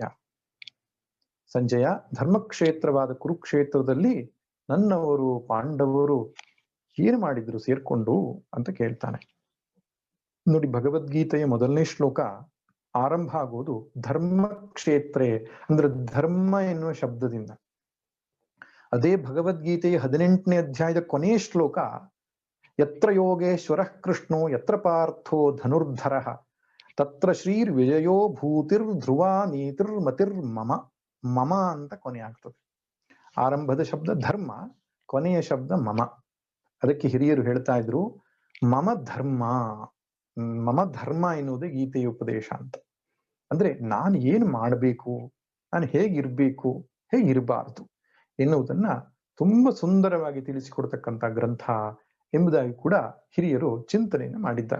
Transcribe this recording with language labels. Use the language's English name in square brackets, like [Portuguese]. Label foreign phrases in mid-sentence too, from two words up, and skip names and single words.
[Kannada] ಸಂಜಯ, ಧರ್ಮಕ್ಷೇತ್ರವಾದ ಕುರುಕ್ಷೇತ್ರದಲ್ಲಿ ನನ್ನವರು ಪಾಂಡವರು ಏನ್ ಮಾಡಿದ್ರು ಸೇರ್ಕೊಂಡು ಅಂತ ಕೇಳ್ತಾನೆ. ನೋಡಿ, ಭಗವದ್ಗೀತೆಯ 1ನೇ ಶ್ಲೋಕ ಆರಂಭ ಆಗುವುದು ಧರ್ಮಕ್ಷೇತ್ರೇ ಅಂದ್ರೆ ಧರ್ಮ ಎನ್ನುವ ಶಬ್ದದಿಂದ. ಅದೇ ಭಗವದ್ಗೀತೆಯ 18ನೇ ಅಧ್ಯಾಯದ ಕೊನೆಯ ಶ್ಲೋಕ [Sanskrit] ಯತ್ರ ಯೋಗೇಶ್ವರ ಕೃಷ್ಣೋ ಯತ್ರ ಪಾರ್ಥೋ ಧನುರ್ಧರ ತತ್ರ ಶ್ರೀರ್ ವಿಜಯೋ ಭೂತಿರ್ ಧ್ರುವ ನೀತಿರ್ ಮತಿರ್ ಮಮ ಮಮ [Kannada] ಅಂತ ಕೊನೆ ಆಗ್ತದೆ. ಆರಂಭದ ಶಬ್ದ ಧರ್ಮ, ಕೊನೆಯ ಶಬ್ದ ಮಮ. ಅದಕ್ಕೆ ಹಿರಿಯರು ಹೇಳ್ತಾ ಇದ್ರು [Sanskrit] ಮಮ ಧರ್ಮ [Kannada] ಎನ್ನುವುದೇ ಗೀತೆಯ ಉಪದೇಶ ಅಂತ. ಅಂದ್ರೆ ನಾನು ಏನ್ ಮಾಡಬೇಕು, ನಾನು ಹೇಗಿರ್ಬೇಕು, ಹೇಗಿರಬಾರ್ದು ಎನ್ನುವುದನ್ನ ತುಂಬಾ ಸುಂದರವಾಗಿ ತಿಳಿಸಿಕೊಡ್ತಕ್ಕಂಥ ಗ್ರಂಥ ಎಂಬುದಾಗಿ ಕೂಡ ಹಿರಿಯರು ಚಿಂತನೆಯನ್ನು ಮಾಡಿದ್ದಾರೆ.